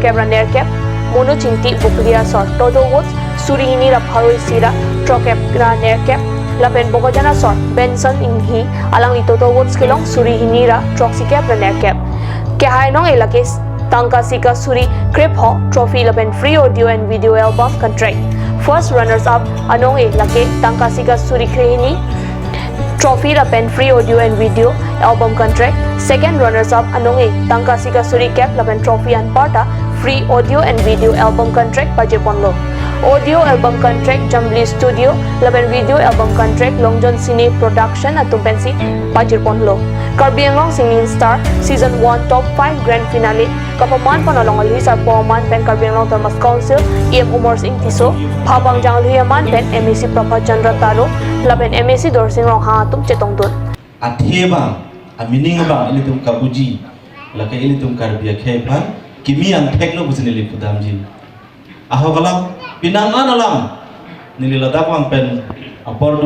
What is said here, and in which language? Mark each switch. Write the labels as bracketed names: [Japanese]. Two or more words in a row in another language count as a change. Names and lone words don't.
[Karbi] kebra nerkep mono chinti bukriya sor [English] total votes [Karbi] surihini ra pharo sira trokep gra nerkep lapen bogojana sor Benson Inghi alang li total votes kelong surihini ra troxikep ra nerkep ke hainong elake tangka sika suri crip ho trophy lapen [English] free audio and video album contract first runners up [Karbi] anong elake tangka sika suri krehini trophy lapen [English] free audio and video album contract second runners up [Karbi] anong tangka sika suri cap lapen trophy and parta [English] free audio and video album contract [Karbi] pajeponlo [English] audio album contract [Karbi] Jambli Studio laban [English] video album contract [Karbi] Longjon Cine Production at tumpensi Pajir Ponlo. Karbi Anglong Singing Star Season 1 Top 5 Grand Finale kapaman panalong alhis ar poman pen Karbi Anglong Thomas Council EM Umar Singh Tiso Phabang Janglhiaman pen MEC Prabhat Chandra Taro laban MEC Dorsing Rong Ha tum chetongdun atheba amining bang ilitum kabuji laka ilitum Karbi akhepan kimi ang tekno busini lipudamji ahogalam pinangan alam nililadak wang pen apor